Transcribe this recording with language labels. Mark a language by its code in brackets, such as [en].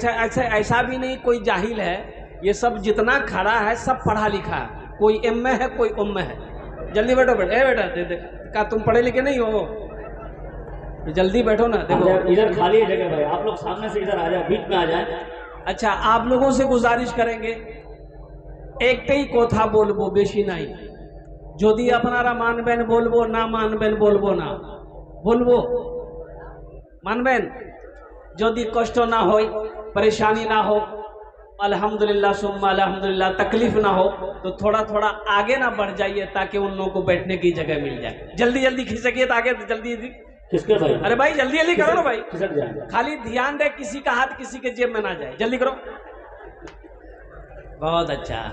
[hi] अच्छा, ऐसा भी नहीं कोई जाहिल है, ये सब जितना खड़ा है सब पढ़ा लिखा है, कोई एम में है, कोई उम में है। जल्दी बैठो, बेटा दे क्या तुम पढ़े लिखे नहीं हो? जल्दी बैठो ना। देखो इधर खाली है जगह भाई, आप लोग सामने से इधर आ जाए, बीच में आ जाए। अच्छा, आप लोगों से गुजारिश करेंगे, [bn] एक ही कोथा बोलबो, बेशी नहीं। যদি আপনারা মানবেন বলবো, না মানবেন বলবো না, বলবো মানবেন। যদি কষ্ট না হয়, [hi] परेशानी ना हो, [ar] अल्हम्दुलिल्लाह सुम्मा अल्हम्दुलिल्लाह, [hi] तकलीफ ना हो, तो थोड़ा थोड़ा आगे ना बढ़ जाइए ताकि उन लोगों को बैठने की जगह मिल जाए। जल्दी जल्दी खिसकिए तो आगे जल्दी। किसके भाई? अरे भाई जल्दी जल्दी करो ना भाई, खिसक जाए। खाली ध्यान दे किसी का हाथ किसी के जेब में ना जाए, जल्दी करो। बहुत अच्छा।